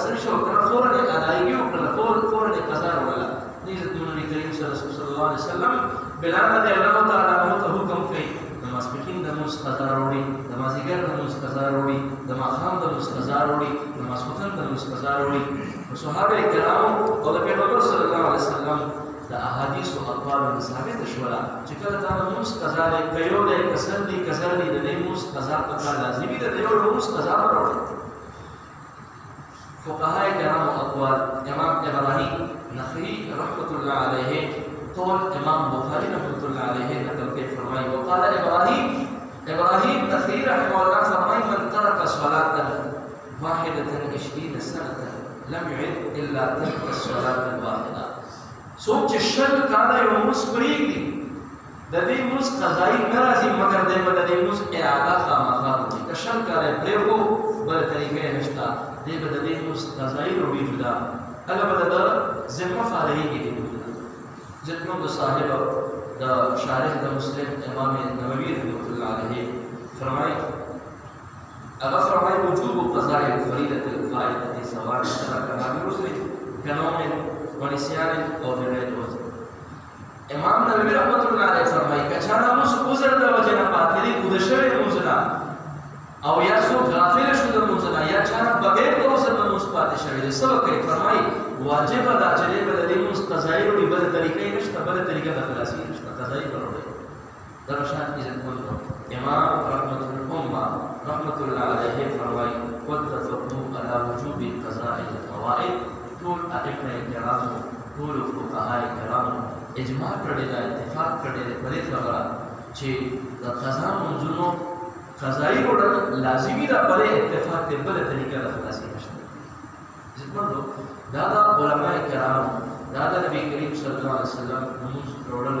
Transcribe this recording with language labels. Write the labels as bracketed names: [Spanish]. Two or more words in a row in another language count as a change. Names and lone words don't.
[Pashto] اثر شو کړه فورا ادایګي وکړه فورا قضا وکړه عزت نبی کریم [Arabic] صلی الله علیه وسلم [Pashto] بلال [Arabic] رضی الله تعالی عنہ [Pashto] ته حکم کړي د ماسپخین د موږ قضا وروړي د مازیګر د موږ قضا وروړي د ماخام د موږ قضا وروړي د ماسوتن د موږ قضا وروړي صحابه کرام او د پیغمبر [Arabic] صلی الله علیه وسلم [Pashto] د احادیث او اقوال ثابت شولا چې کله دا موږ قضا له کيو له کسر دي د دې موږ قضا په لازمي ده یو موږ قضا وروړي فقهاء کرام او اقوال امام ابراهیم نخعی [Arabic] رحمۃ اللہ علیہ [Pashto] قول امام بخاری [Arabic] رحمۃ اللہ علیہ [Urdu] نقل کے فرمائی [Arabic] وقال ابراهيم نخعی رحمه الله فرمائی من ترك صلاة واحدة 20 سنة لم يعد الا تلك الصلاة الواحدة سوچ [Pashto] شل کاله یو موږ پریږدي د دې موږ قضایي نه راځي مګر د دې موږ اعاده خامخا کوي که شل کاله پرېږو بل طریقې نشته دې به د دې موږ قضایي وروړي جدا هغه به د ذمه فارغېږي ځکه صاحب د شارح د مسلم امام نووي [Arabic] رحمۃ اللہ علیہ [Pashto] فرمایي [Arabic] وجوب قضاء الفريضة الفائتة سواء كان برسل كنوم ونسيان [Pashto] او بغیر عذر امام نووي [Arabic] رحمۃ اللہ علیہ [Pashto] فرمایي کچانا موږ عذر د وجه نه پاتې دي د شوی موږ نه او یا څوک غافل شو د لمونځ نه یا چا بغیر د عذر نه لمونځ پاتې شوی دی څه وکړي فرمایي واجب ده چې دی به د لمونځ قضایي وړي بله طریقه یې نشته بله طریقه د خلاصي نشته قضایي به وړي دغه شان عزتمند امام [Arabic] رحمة الأمة رحمة الله عليه [Pashto] فرمایي [Arabic] واتفقوا على وجوب قضاء الفوائد [Pashto] ټول ائمه کرامو ټول فقهاء کرامو اجماع کړی دا اتفاق کړی دی په دې خبره چې د قضا منځونو قضایي وړل لازمي ده په دې اتفاق دی بله طریقه د خلاصي نشته عزتمندو دا د علماء کرامو دا د نبي کریم [Arabic] صلی الله علیه وسلم [Pashto] لمونځ وړلو